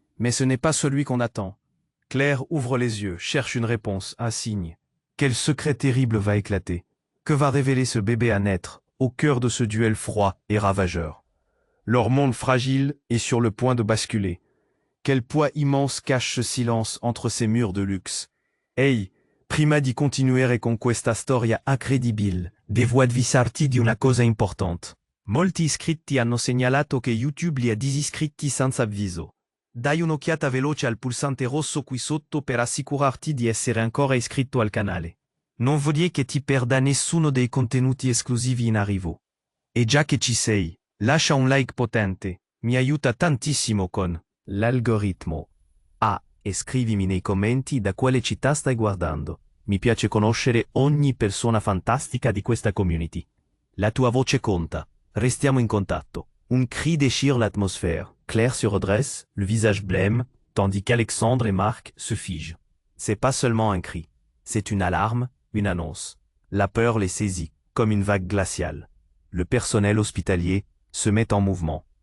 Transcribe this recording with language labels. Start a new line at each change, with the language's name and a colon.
French: Mais ce n'est pas celui qu'on attend. Claire ouvre les yeux, cherche une réponse, un signe. Quel secret terrible va éclater? Que va révéler ce bébé à naître, au cœur de ce duel froid et ravageur? Leur monde fragile est sur le point de basculer. Quel poids immense cache ce silence entre ces murs de luxe?
Italian: Ehi, prima di continuare con questa storia incredibile, devo avvisarti di una cosa importante. Molti iscritti hanno segnalato che YouTube li ha disiscritti senza avviso. Dai un'occhiata veloce al pulsante rosso qui sotto per assicurarti di essere ancora iscritto al canale. Non voglio che ti perda nessuno dei contenuti esclusivi in arrivo. E già che ci sei, lascia un like potente, mi aiuta tantissimo con l'algoritmo. E scrivimi nei commenti da quale città stai guardando. Mi piace conoscere ogni persona fantastica di questa community. La tua voce conta. Restiamo in contatto.
French: Un cri déchire l'atmosphère. Claire se redresse, le visage blême, tandis qu'Alexandre et Marc se figent. C'est pas seulement un cri. C'est une alarme, une annonce. La peur les saisit, comme une vague glaciale. Le personnel hospitalier se met en mouvement.